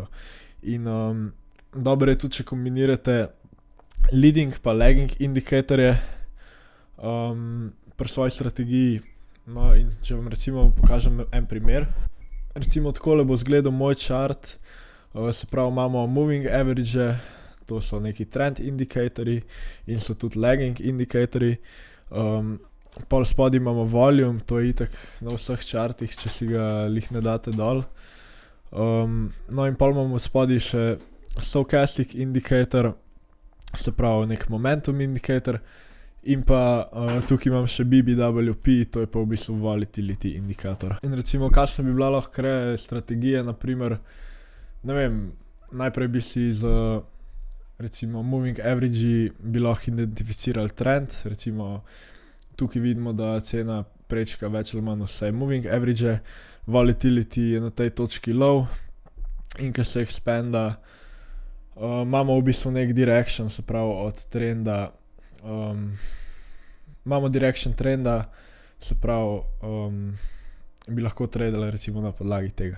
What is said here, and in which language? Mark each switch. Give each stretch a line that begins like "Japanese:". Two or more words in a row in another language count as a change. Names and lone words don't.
Slovenian: In dobro je tudi, če kombinirate leading pa lagging indikatorje pri svoji strategiji. No, in če vam recimo pokažem en primer. Recimo takole bo izgledal moj chart, se pravi, imamo
English: moving average,
Slovenian: to so neki trend indikatorji in so tudi lagging indikatorji. Pol spodaj imamo volume, to je itak na vseh chartih, če si ga lih ne date dol. No, in pol imamo spodaj še
English: stochastic indicator,
Slovenian: se pravi nek momentum indikator. In pa tukaj imam še BBWP, to je pa v bistvu volatility indikator. In recimo, kakšna bi bila lahko strategija, naprimer, ne vem, najprej bi si z recimo moving average bi lahko identificirali trend, recimo tukaj vidimo, da cena prečka več ali manj vse
English: moving average,
Slovenian: volatility je na tej točki low in ko se expanda, imamo v bistvu nek direction, se pravi od trenda, imamo direction trenda, se pravi, bi lahko tradali recimo na podlagi tega.